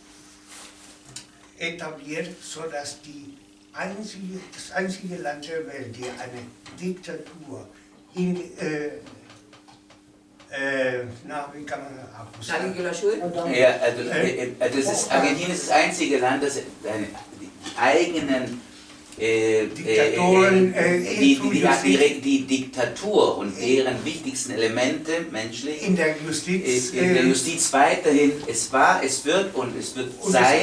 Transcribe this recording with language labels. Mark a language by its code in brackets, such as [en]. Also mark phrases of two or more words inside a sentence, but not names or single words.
[de] etabliert, sodass das einzige Land der Welt, die eine Diktatur wie kann man [es] ¿Alguien que lo ayude? [de] Ja, also Argentinien ist das einzige Land, das die eigenen die Diktatur und deren wichtigsten Elemente menschlich in der Justiz weiterhin, es wird sein,